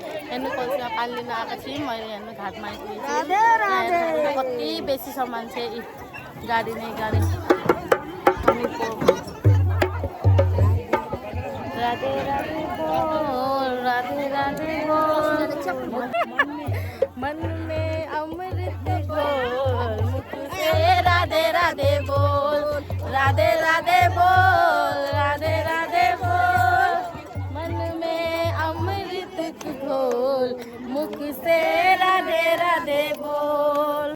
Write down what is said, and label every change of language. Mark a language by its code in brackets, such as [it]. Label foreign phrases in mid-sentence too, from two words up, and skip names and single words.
[ne] हेर्नु कलसीमा पानी लिन आएको थियौँ मैले हेर्नु घाटमा आइपुगेको कति बेसी सामान छ गाडी नै गाडी [hi] राधे राधे बोल राधे राधे बोल मन में अमृत घोल मुख से राधे राधे बोल राधे राधे बोल राधे राधे बोल मन में अमृत घोल मुख से राधे राधे बोल।